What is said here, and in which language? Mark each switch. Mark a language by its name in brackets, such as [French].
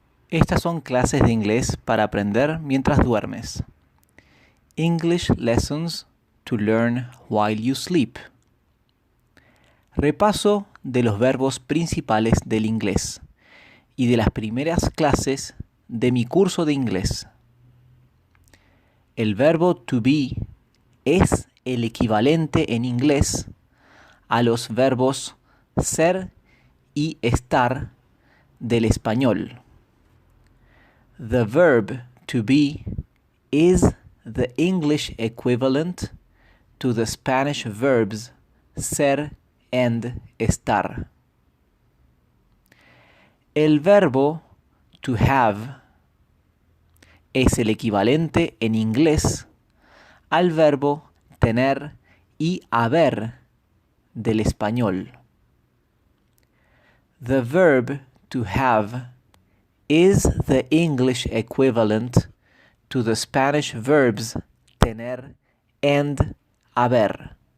[Spanish] Estas son clases de inglés para aprender mientras duermes. [English] English lessons to learn while you sleep. [Spanish] Repaso de los verbos principales del inglés y de las primeras clases de mi curso de inglés. El verbo to be es el equivalente en inglés a los verbos ser y estar del español. [English] The verb to be is the English equivalent to the Spanish verbs ser and estar. [Spanish] El verbo to have es el equivalente en inglés al verbo tener y haber del español. [English] The verb to have is the English equivalent to the Spanish verbs tener and haber.